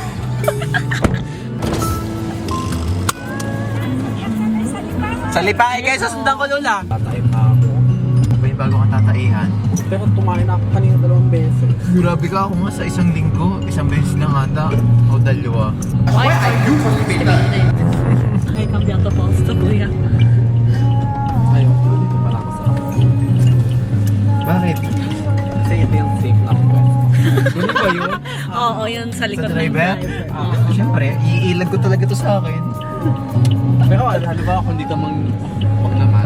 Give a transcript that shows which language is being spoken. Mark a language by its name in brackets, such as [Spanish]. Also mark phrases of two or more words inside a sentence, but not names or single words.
[Filipino] Sa Lipae kayo, sasundan ko Lola. Tatay pa ako. Ba yung bago kang tataihan? Pero tumain ako kanina 2 beses. Grabe ka ako nga sa isang linggo. Isang beses lang ata. O dalawa. [English] Why are you [Italian] Hai cambiato posto, [Filipino] kuya. Ayun, dito pala ako sa Bakit? Kasi ito yung safe lang pwesto. Ano ba yun? Oo, yun sa Sa likod ng driver? Oo. Siyempre, iilag ko talaga to sa akin. Pero halimbawa kung di ka wag naman.